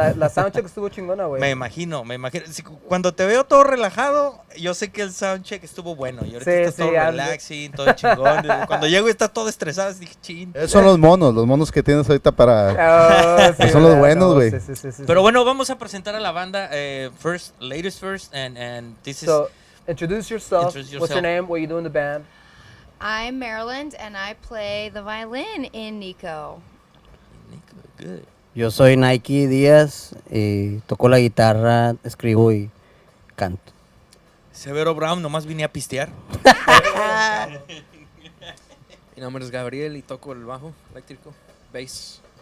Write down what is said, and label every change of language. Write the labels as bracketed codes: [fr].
[es] La soundcheck estuvo chingona, güey. Me imagino. Sí, cuando te veo todo relajado, yo sé que el soundcheck estuvo bueno. Y ahorita estás todo relaxing, todo chingón. Cuando llego y estás todo estresado, dije, chin. Esos son los monos que tienes ahorita para... son los buenos, güey. Sí. Pero bueno, vamos a presentar a la banda. [en] Ladies first, and this is... Introduce yourself. What's your name? What you do in the band? I'm Maryland, and I play the violin in NICO. Good. [es] Yo soy Nike Díaz y toco la guitarra, escribo y canto. Severo Brown, nomás vine a pistear. Mi nombre es Gabriel y toco el bajo eléctrico, bass.